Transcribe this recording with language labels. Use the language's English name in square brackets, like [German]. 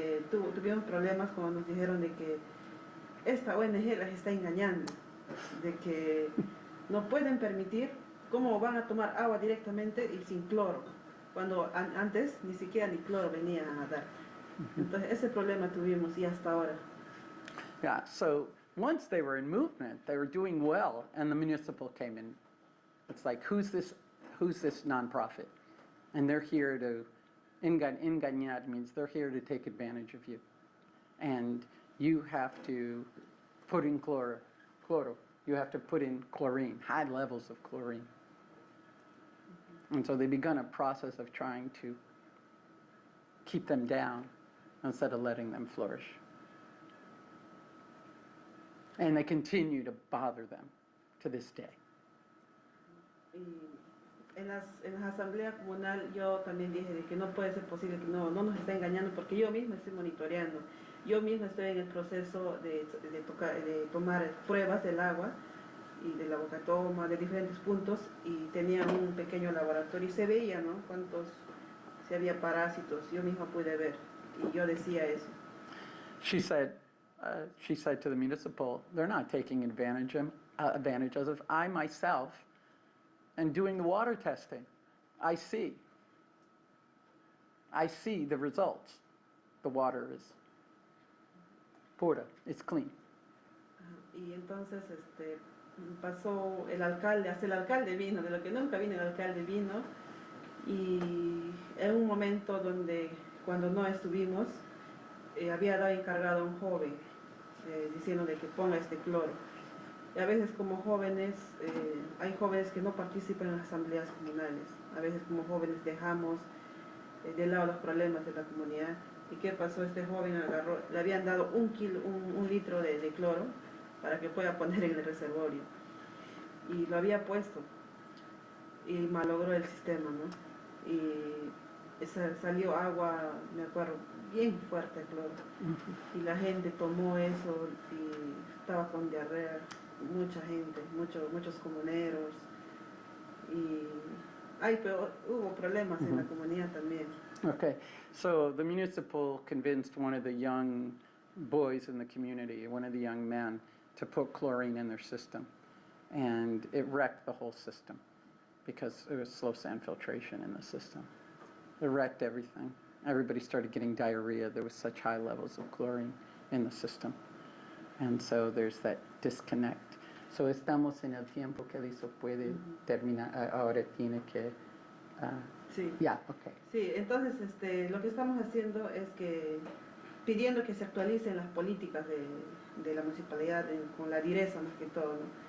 [Spanish] Tuvimos problemas cuando nos dijeron de que esta ONG las está engañando, de que no pueden permitir cómo van a tomar agua directamente y sin cloro, cuando antes ni siquiera ni cloro venía a dar. Entonces ese problema tuvimos y hasta ahora. [English] Yeah, so once they were in movement, they were doing well, and the municipal came in. It's like, who's this nonprofit? And they're here to, engañar means they're here to take advantage of you. And you have to put in chloro. You have to put in chlorine, high levels of chlorine. And so they begun a process of trying to keep them down instead of letting them flourish. And they continue to bother them to this day. [Spanish] Y en la asamblea comunal yo también dije de que no puede ser posible que no nos esté engañando, porque yo misma estoy monitoreando. Yo misma estoy en el proceso de tomar pruebas del agua y de la boca toma, de diferentes puntos, y tenía un pequeño laboratorio y se veía, ¿no? Si había parásitos, yo misma pude ver, y yo decía eso. [English] She said to the municipal, they're not taking advantage of I myself am doing the water testing. I see the results. The water is pura, it's clean. [Spanish] Y entonces pasó el alcalde, hasta el alcalde vino, de lo que nunca vino el alcalde vino, y en un momento donde cuando no estuvimos, había dado encargado a un joven diciéndole que ponga este cloro. Y a veces como jóvenes, hay jóvenes que no participan en las asambleas comunales. A veces como jóvenes dejamos de lado los problemas de la comunidad. ¿Y qué pasó? Este joven agarró, le habían dado un litro de cloro para que pueda poner en el reservorio. Y lo había puesto y malogró el sistema, ¿no? Y salió agua, me acuerdo, bien fuerte el cloro. Y la gente tomó eso y estaba con diarrea, mucha gente, muchos comuneros. Y pero hubo problemas en la comunidad también. [English] Okay, so the municipal convinced one of the young boys in the community, one of the young men, to put chlorine in their system. And it wrecked the whole system because it was slow sand filtration in the system. It wrecked everything. Everybody started getting diarrhea. There was such high levels of chlorine in the system. And so there's that disconnect. [Spanish] So estamos en el tiempo que eso puede terminar, ahora tiene que... Sí. [English] Yeah, okay. [Spanish] Sí, entonces lo que estamos haciendo es que pidiendo que se actualicen las políticas de la municipalidad con la direza más que todo, ¿no?